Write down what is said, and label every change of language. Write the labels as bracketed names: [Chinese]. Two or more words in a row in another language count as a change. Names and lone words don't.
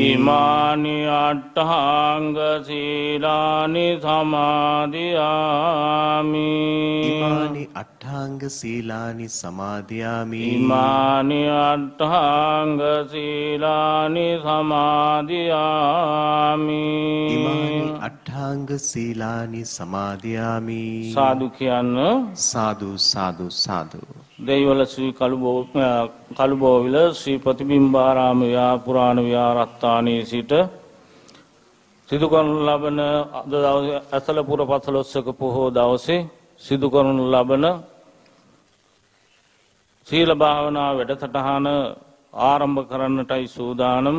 [Pali] ඉමානි අට්ඨාංග සීලානි සමාදියාමි ඉමානි අට්ඨාංග සීලානි සමාදියාමි ඉමානි අට්ඨාංග සීලානි සමාදියාමි ඉමානි අට්ඨාංග සීලානි සමාදියාමි [Sinhala] සාදු කියන්න [Pali] සාදු සාදු සාදු [Sinhala] දෙයිවල ශ්‍රී කළුබෝවිල ශ්‍රී ප්‍රතිබිම්බාරාම පුරාණ විහාරස්ථානයේ සිට සිදු කරනු ලබන අද දවසේ ඇසලපුර පසළොස්වක පොහෝ දවසේ සිදු කරනු ලබන සීල භාවනා වැඩසටහන ආරම්භ කරන්නටයි සූදානම්.